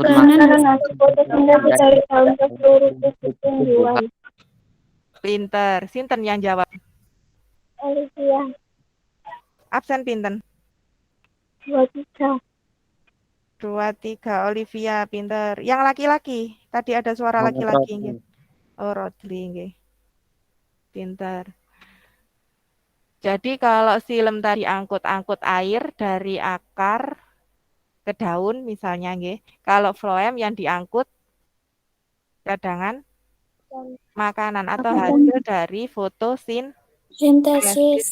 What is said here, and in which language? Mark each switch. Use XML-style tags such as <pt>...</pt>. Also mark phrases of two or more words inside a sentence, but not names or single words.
<id>makanan atau fotosintesis dari dalam seluruh tubuh tumbuhan.</id> <jv>Pinter. Sinten</jv> <id>yang jawab? Olivia. Absen pinten? 23. 23 Olivia, pinter. Yang laki-laki, tadi ada suara laki-laki nggih. Oh, Rodli nggih. Pinter. Jadi kalau silem tadi angkut-angkut air dari akar ke daun misalnya nggih. Kalau floem yang diangkut cadangan makanan atau hasil dari fotosintesis.</id>